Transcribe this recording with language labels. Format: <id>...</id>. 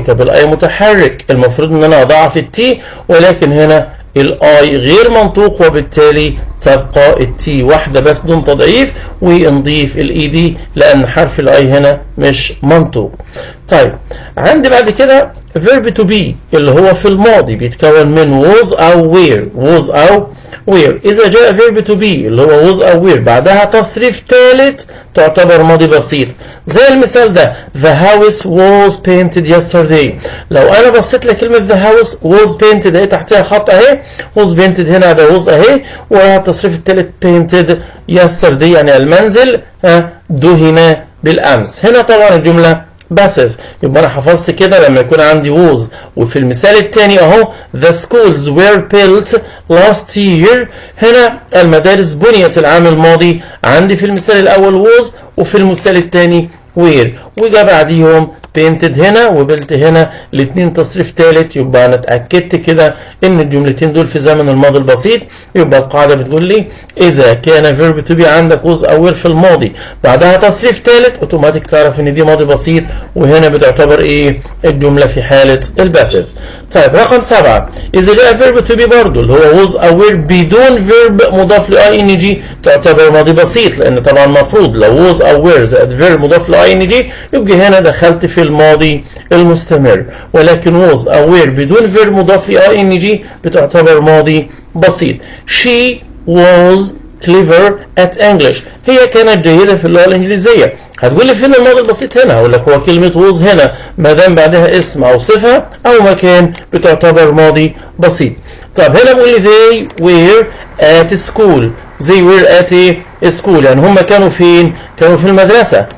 <ar>طب الاي متحرك المفروض ان انا اضاعف التي ولكن هنا الاي غير منطوق وبالتالي تبقى التي واحده بس دون تضعيف ونضيف الاي دي لان حرف الاي هنا مش منطوق. طيب عندي بعد كده verb to be اللي هو في الماضي بيتكون من was أو were.</ar> <en>was أو were.</en> <ar>إذا جاء verb to be اللي هو was أو were بعدها تصريف ثالث تعتبر ماضي بسيط. زي المثال ده</ar> <en>the house was painted yesterday.</en> <ar>لو أنا بصيت لكلمة</ar> <en>the house was painted</en> <ar>اهي تحتها خط اهي was painted هنا ده was اهي والتصريف الثالث painted yesterday يعني المنزل دهن بالأمس. هنا طبعا الجملة باسف. يبقى انا حفظت كده لما يكون عندي was. وفي المثال الثاني اهو</ar> <en>the schools were built last year.</en> <ar>هنا المدارس بنيت العام الماضي. عندي في المثال الاول was وفي المثال الثاني were وجا بعديهم painted هنا وبلت هنا الاثنين تصريف ثالث. يبقى انا اتاكدت كده ان الجملتين دول في زمن الماضي البسيط. يبقى القاعده بتقول لي اذا كان verb to be عندك was او were في الماضي بعدها تصريف ثالث اوتوماتيك تعرف ان دي ماضي بسيط وهنا بتعتبر ايه الجمله في حاله الباسف. طيب رقم 7 اذا جاء verb to be برضه اللي هو was او were بدون verb مضاف ل ing تعتبر ماضي بسيط لان طبعا المفروض لو was او were زائد verb مضاف ل ing يبقى هنا دخلت في الماضي المستمر. ولكن was أو were بدون verb مضاف ل ing بتعتبر ماضي بسيط.</ar> <en>She was clever at English.</en> <ar>هي كانت جيدة في اللغة الإنجليزية. هتقول لي فين الماضي البسيط هنا؟ هقول لك هو كلمة was هنا ما دام بعدها اسم أو صفة أو مكان بتعتبر ماضي بسيط. طب هنا بقول لي</ar> <en>they were at school.</en> <ar>they were at school يعني هم كانوا فين؟ كانوا في المدرسة.</ar>